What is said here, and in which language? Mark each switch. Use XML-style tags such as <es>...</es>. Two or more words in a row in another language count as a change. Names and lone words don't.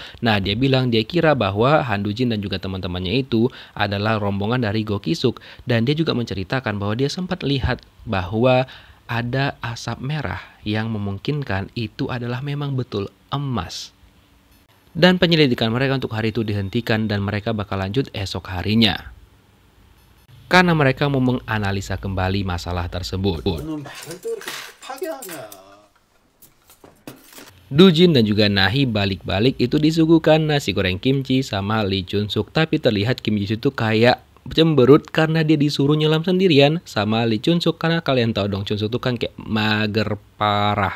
<id>Nah dia bilang dia kira bahwa Han Dujin dan juga teman-temannya itu adalah rombongan dari Go Ki-suk dan dia juga menceritakan bahwa dia sempat lihat bahwa ada asap merah yang memungkinkan itu adalah memang betul emas. Dan penyelidikan mereka untuk hari itu dihentikan dan mereka bakal lanjut esok harinya karena mereka mau menganalisa kembali masalah tersebut.</id> <ko>너는 말을 또 이렇게 급하게 하냐.</ko> <id>Dujin dan juga Nahi balik-balik itu disuguhkan nasi goreng kimchi sama Lee Chun-suk. Tapi terlihat Kim Ji-soo itu kayak cemberut karena dia disuruh nyelam sendirian sama Lee Chun-suk. Karena kalian tahu dong Chun-suk itu kan kayak mager parah.</id>